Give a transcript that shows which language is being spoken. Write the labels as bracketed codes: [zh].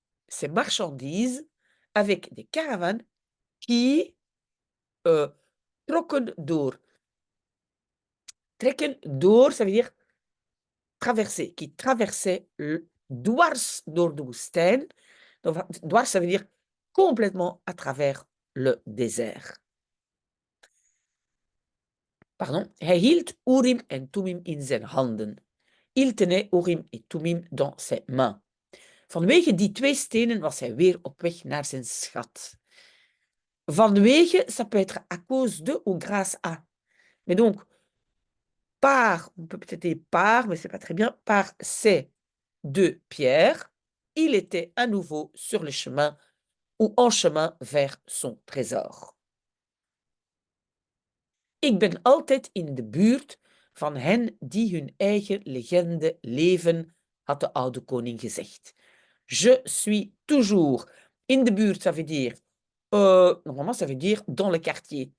[fr] ses marchandises avec des caravanes qui [nl] trokken door. [fr] Trekken door, ça veut dire traverser, qui traversait [nl] dwars door de woestijn. [fr] Donc, dwars, ça veut dire complètement à travers le désert. Pardon. [nl] Hij hield Urim en Tumim in zijn handen. [fr] Il tenait Urim et Tumim dans ses mains. [nl] Vanwege die twee stenen was hij weer op weg naar zijn schat. [fr] Vanwege, ça peut être à cause de ou grâce à. Mais donc, par, on peut peut-être dire par, mais c'est pas très bien, par ces deux pierres, il était à nouveau sur le chemin ou en chemin vers son trésor. [nl] Ik ben altijd in de buurt van hen die hun eigen legende leven, had de oude koning gezegd. [fr] Je suis toujours. [nl] In de buurt, [fr] ça veut dire, normalement, ça veut dire dans le quartier.